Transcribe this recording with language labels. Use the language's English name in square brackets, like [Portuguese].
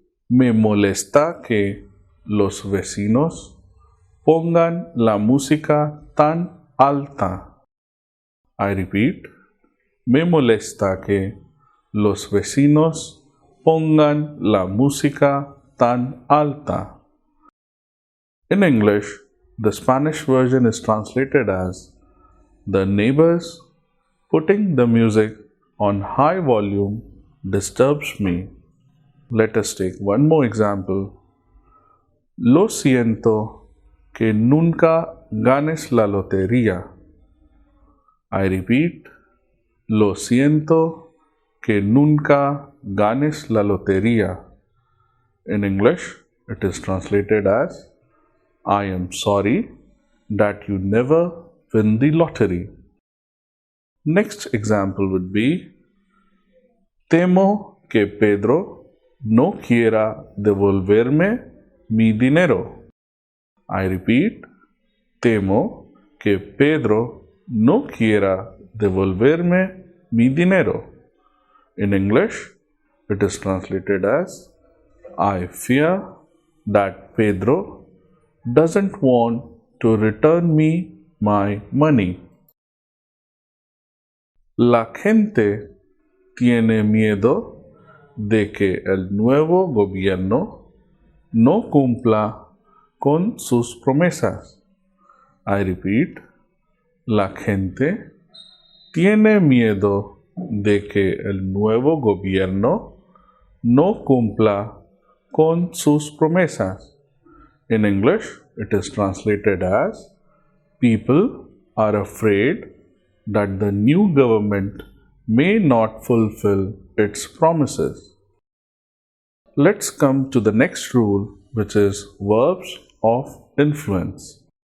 [Spanish] Me molesta que los vecinos pongan la música tan alta. [English] I repeat, [Spanish] me molesta que los vecinos pongan la música tan alta. [English] In English, the Spanish version is translated as the neighbors putting the music on high volume disturbs me. Let us take one more example. [Spanish] Lo siento que nunca ganes la lotería. [English] I repeat, [Spanish] lo siento que nunca ganes la lotería. [English] In English, it is translated as I am sorry that you never win the lottery. Next example would be [Spanish] temo que Pedro no quiera devolverme mi dinero. [English] I repeat, [Spanish] temo que Pedro no quiera devolverme mi dinero. [English] In English, it is translated as I fear that Pedro doesn't want to return me my money. [Spanish] La gente tiene miedo de que el nuevo gobierno no cumpla con sus promesas. [English] I repeat, [Spanish] la gente tiene miedo de que el nuevo gobierno no cumpla con sus promesas. [English] In English, it is translated as people are afraid that the new government may not fulfill its promises. Let's come to the next rule, which is verbs of influence.